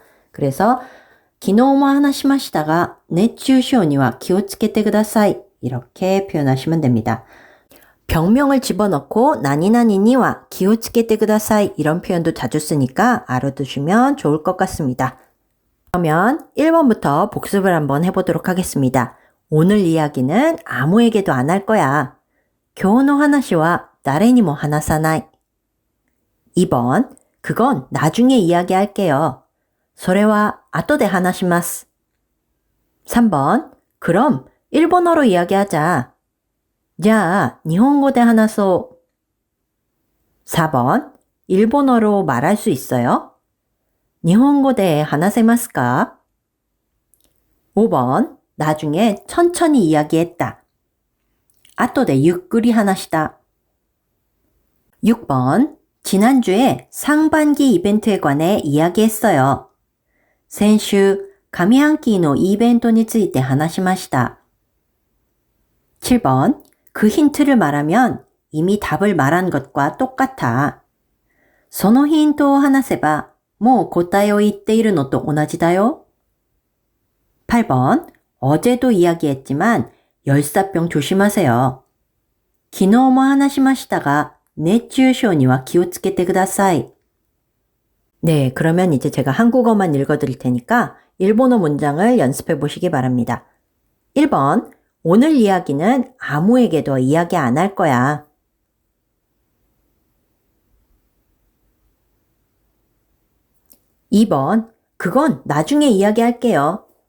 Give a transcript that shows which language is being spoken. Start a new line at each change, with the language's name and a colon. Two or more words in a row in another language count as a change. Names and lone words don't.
Korean: 그래서
Japanese: 昨日も話しましたが熱中症には気をつけてください
Korean: 이렇게 표현하시면 됩니다. 병명을 집어넣고
Japanese: 何々には気をつけてください
Korean: 이런 표현도 자주 쓰니까 알아두시면 좋을 것 같습니다. 그러면 1번부터 복습을 한번 해보도록 하겠습니다. 오늘 이야기는 아무에게도 안 할 거야.
Japanese: 今日の話は誰にも話さない.
Korean: 2번, 그건 나중에 이야기할게요.
Japanese: それは後で話します.
Korean: 3번, 그럼 일본어로 이야기하자.
Japanese: じゃあ日本語で話そう.
Korean: 4번, 일본어로 말할 수 있어요?
Japanese: 日本語で話せますか?
Korean: 5번, 나중에 천천히 이야기했다.
Japanese: 後でゆっくり話した.
Korean: 6번, 지난주에 상반기 이벤트에 관해 이야기했어요.
Japanese: 先週、上半期のイベントについて話しました.
Korean: 7번, 그 힌트를 말하면 이미 답을 말한 것과 똑같아.
Japanese: そのヒントを話せばもう答えを言っているのと同じだよ.
Korean: 8번, 어제도 이야기했지만 열사병 조심하세요.
Japanese: 昨日も話しましたが熱中症には気をつけてください.
Korean: 네, 그러면 이제 제가 한국어만 읽어드릴 테니까 일본어 문장을 연습해 보시기 바랍니다. 1번, 오늘 이야기는 아무에게도 이야기 안 할 거야. 2번, 그건 나중에 이야기할게요.